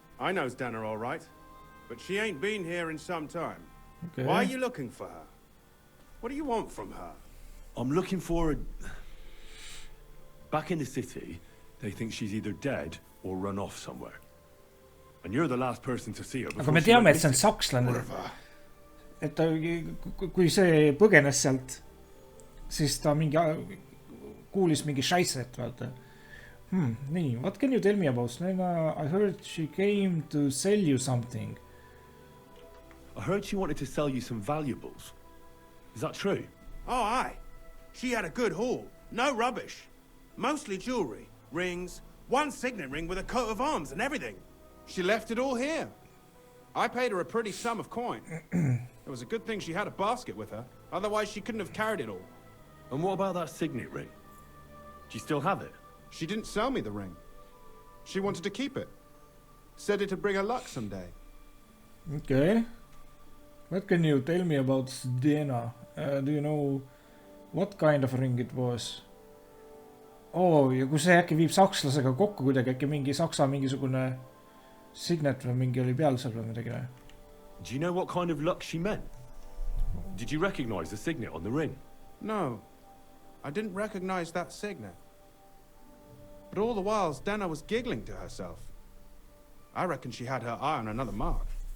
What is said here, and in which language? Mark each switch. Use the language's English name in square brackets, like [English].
[English] I know Zdena all right, but she ain't been here in some time. Okay. Why are you looking for her? What do you want from her? I'm looking for a... Back in the city, they think she's either dead or run off somewhere. And you're the last person to see her. [Estonian] Aga me teame, et see on sakslane. Et ta, kui see põgenes sealt, siis ta mingi kuulis mingi šaiset, vaata. [English] Nii, what can you tell me about Zdena? I heard she came to sell you something. I heard she wanted to sell you some valuables. Is that true? Oh, aye. She had a good haul. No rubbish. Mostly jewelry, rings, one signet ring with a coat of arms and everything. She left it all here. I paid her a pretty sum of coin. It was a good thing she had a basket with her. Otherwise, she couldn't have carried it all. And what about that signet ring? Do you still have it? She didn't sell me the ring. She wanted to keep it. Said it'd bring her luck someday. Okay. What can you tell me about Zdena? Do you know what kind of ring it was? [Estonian] Ja kui see äkki viib sakslasega kokku kuidagi, äkki mingi saksa mingisugune Signet või mingi oli peal seal või midagi või? [English] Do you know what kind of luck she meant? Did you recognize the signet on the ring? No, I didn't recognize that signet. But all the while, Zdena was giggling to herself. I reckon she had her eye on another mark.